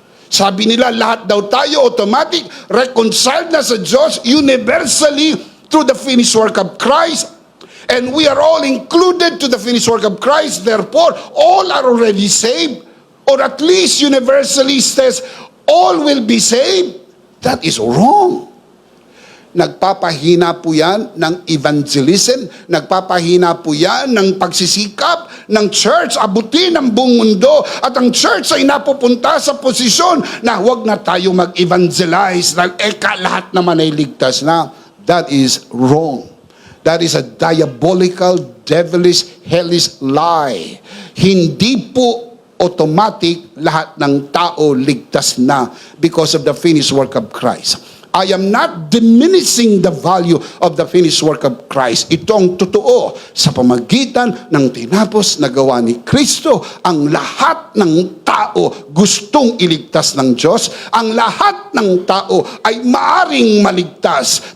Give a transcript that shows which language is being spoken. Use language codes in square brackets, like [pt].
[tl] Sabi nila, lahat daw tayo automatic, reconciled na sa Diyos, [en] universally through the finished work of Christ. And we are all included to the finished work of Christ. Therefore, all are already saved. Or at least universally says, all will be saved. That is wrong. [tl] Nagpapahina po yan ng evangelism, nagpapahina po yan ng pagsisikap ng church, abutin ang buong mundo, at ang church ay napupunta sa posisyon na huwag na tayo mag-evangelize, lahat naman ay ligtas na. [en] That is wrong. That is a diabolical, devilish, hellish lie. [tl] Hindi po automatic lahat ng tao ligtas na [en] because of the finished work of Christ. I am not diminishing the value of the finished work of Christ. [tl] Ito ang totoo sa pamagitan ng tinapos na gawa ni Kristo. Ang lahat ng tao gustong iligtas ng Diyos. Ang lahat ng tao ay maaring maligtas.